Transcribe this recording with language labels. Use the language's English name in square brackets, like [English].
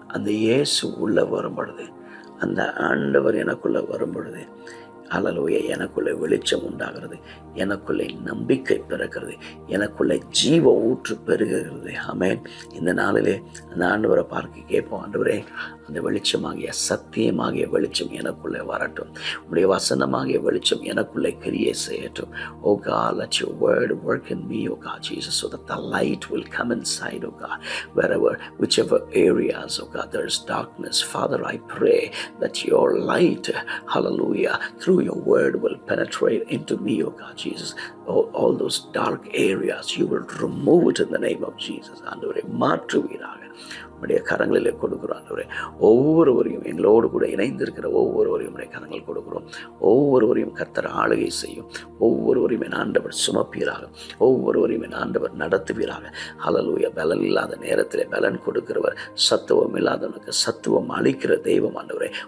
[Tamil] அந்த இயேசு உள்ள வரும் பொழுது, அந்த ஆண்டவர் எனக்குள்ள வரும் பொழுது ஹல்லேலூயா எனக்குள்ளே வெளிச்சம் உண்டாகிறது, எனக்குள்ளே நம்பிக்கை பிறக்கிறது, எனக்குள்ளே ஜீவ ஊற்று பெருகிறது. ஆமென். இந்த நாளிலே அந்த ஆண்டவரை பார்க்க கேட்போம், ஆண்டவரே அந்த வெளிச்சமாகிய சத்தியமாகிய வெளிச்சம் எனக்குள்ளே வரட்டும், உடைய வசனமாகிய வெளிச்சம் எனக்குள்ளே கிரியை செய்யட்டும். [English] Oh God, let your word work in me, oh God Jesus, so that the light will come inside, oh God, whichever areas, oh God, there is darkness. Father, I pray that your light, hallelujah, through your word will penetrate into me, oh God Jesus. All those dark areas, you will remove it in the name of Jesus. [Tamil] ஆண்டவரே மாற்றுவீராக. உடைய கரங்களிலே கொடுக்குறோம் ஆண்டவரே. ஒவ்வொருவரையும் எங்களோடு கூட இணைந்திருக்கிற ஒவ்வொருவரையும் உடைய கரங்கள் கொடுக்குறோம். ஒவ்வொருவரையும் கர்த்தர் ஆளுகை செய்யும். ஒவ்வொருவரையும் என் ஆண்டவர் சுமப்பீராக. ஒவ்வொருவரையும் என் ஆண்டவர் நடத்துவீராக. ஹல்லேலூயா. பலன் இல்லாத நேரத்திலே பலன் கொடுக்கிறவர், சத்துவம் இல்லாதவனுக்கு சத்துவம் அளிக்கிற தெய்வம் ஆண்டவரே.